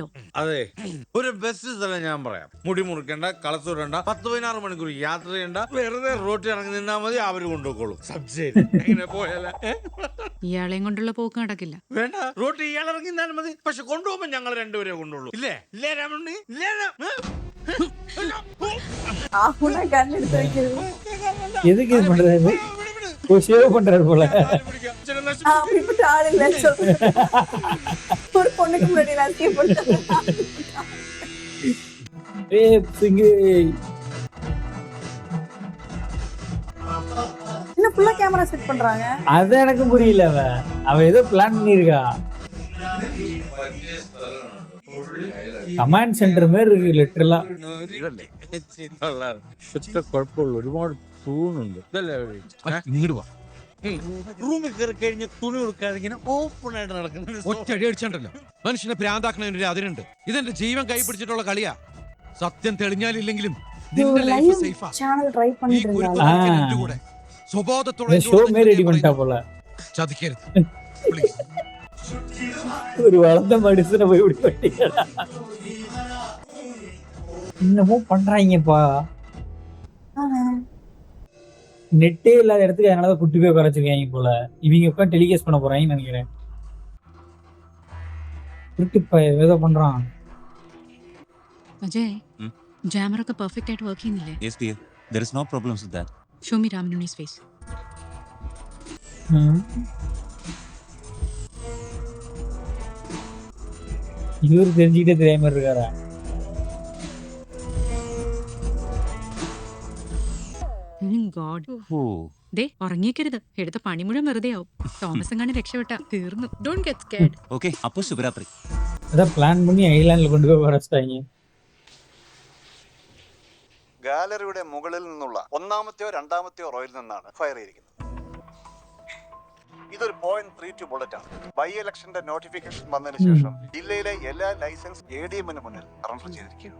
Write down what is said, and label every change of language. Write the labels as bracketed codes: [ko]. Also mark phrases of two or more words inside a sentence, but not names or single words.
[ml] അതെ, ഒരു ബെസ്റ്റ് സ്ഥലം ഞാൻ പറയാം. മുടി മുറിക്കണ്ട, കളസൂടണ്ട, 10-16 മണിക്കൂർ യാത്ര ചെയ്യണ്ട, വെറുതെ റോട്ടിൽ ഇറങ്ങി നിന്നാ മതി, അവര് കൊണ്ടുപോയിക്കോളും. സബ്സിഡി എങ്ങനെ പോയാലേ? ഇയാളെയും കൊണ്ടുള്ള പോക്ക് നടക്കില്ല. വേണ്ട, റോട്ടിൽ ഇയാൾ ഇറങ്ങി നിന്നാൽ മതി. പക്ഷെ കൊണ്ടുപോകുമ്പോ ഞങ്ങൾ രണ്ടുപേരെ കൊണ്ടുള്ളൂ. ഇല്ലേ ഇല്ലേ രാമണ്ണി? ഇല്ലേ? [ta] ஆகுனா கண் எடுத்து வைக்கிறது. எதுக்கு இது பண்றாரு? சேவ் பண்றாரு போல. அப்படிப்பட்ட ஆள் இல்ல ஒரு பொண்ணுக்கு முன்னாடி ராசியை போட்டு என்ன ஃபுல்லா [en] camera set [ta] பண்றாங்க? அது எனக்கு புரியல. அவ ஏதோ பிளான் பண்ணிருக்கா. [en] command center [ml] മാതിരി ഇருக்கு ലിറ്ററലാ. കുഴപ്പമുള്ള ഒരുപാട് തൂണുണ്ട്. ഇങ്ങോട്ട് വാ. റൂമിൽ കയറി കഴിഞ്ഞ് തുണി കൊടുക്കാതെ ഇങ്ങനെ ഓപ്പൺ ആയിട്ട് നടക്കുന്നത്. ഒറ്റടി അടിച്ചാണ്ടല്ലോ മനുഷ്യനെ ഭ്രാന്താക്കണതിനൊരു അതിരുണ്ട്. ഇതെന്റെ ജീവൻ കൈ പിടിച്ചിട്ടുള്ള കളിയാ. സത്യം തെളിഞ്ഞാലില്ലെങ്കിലും നിന്റെ ലൈഫ് സേഫാ. [en] channel try [ml] ഈ [ta] பண்ணிட்டு [ml] കുരുക്ക് [ta] இருந்தாங்க. [ml] കളിക്കാൻ എന്റെ കൂടെ സ്വബോധത്തോടെ [ta] ஷோ மாரி ரெடி பண்ணிட்டா போல. [ml] ചതിക്കരുത് പ്ലീസ്. [ta] ஒரு வளர்ந்த மனுஷனை போய் இப்படி பண்ணிட்டா. இன்னமும் பண்றாங்கப்பா. நெட்டே இல்லாத இடத்துக்கு அதனாலதான் குட்டி போய் குறைச்சிருக்காங்க போல. இவங்க உட்காந்து டெலிகாஸ்ட் பண்ண போறாங்கன்னு நினைக்கிறேன். ஏதோ பண்றான். [ml] അജയ്, ജാമർ ഒക്കെ പെർഫെക്റ്റ് ആയിട്ട് വർക്ക് ചെയ്യുന്നില്ലേ? [en] Yes dear, there is no problems with that. Show me Ramanunni's face. [ta] இவரு தெரிஞ்சுக்கிட்டே தெரியாம இருக்காரா? [ml] ഗോഡ്. ദേ ഉറങ്ങിക്കരുത്. എടുത്ത പണി മുഴുവൻ വെറുതെ ആവും. തോമസ് എങ്ങാനും രക്ഷപ്പെട്ട തീർന്നു. [en] Don't get scared. [ml] Okay, അപ്പോൾ ശുഭരാത്രി. [ta] அதான் பிளான் பண்ணி ஐலாண்டில் கொண்டு போய் குறைச்சிட்டாங்க. [ml] ഗാലറിയുടെ മുകളിൽ നിന്നുള്ള ഒന്നാമത്തെയോ രണ്ടാമത്തെയോ റോയിൽ നിന്നാണ് ഫയർ ചെയ്തിരിക്കുന്നത്. ഇതൊരു 0.32 ബുള്ളറ്റ് ആണ്. ബൈ ഇലക്ഷന്റെ നോട്ടിഫിക്കേഷൻ വന്നതിന് ശേഷം ജില്ലയിലെ എല്ലാ ലൈസൻസ് ADM-ന് മുന്നിൽ സറണ്ടർ ചെയ്തിരിക്കുകയാണ്.